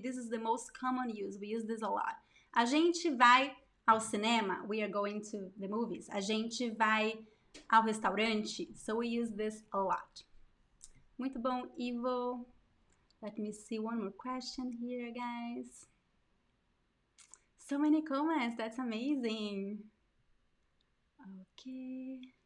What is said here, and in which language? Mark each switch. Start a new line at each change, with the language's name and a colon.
English: This is the most common use. We use this a lot.
Portuguese: A gente vai ao cinema.
English: We are going to the movies.
Portuguese: A gente vai ao restaurante.
English: So we use this a lot.
Portuguese: Muito bom,
English: Ivo. Let me see one more question here, guys. So many comments. That's amazing. Okay.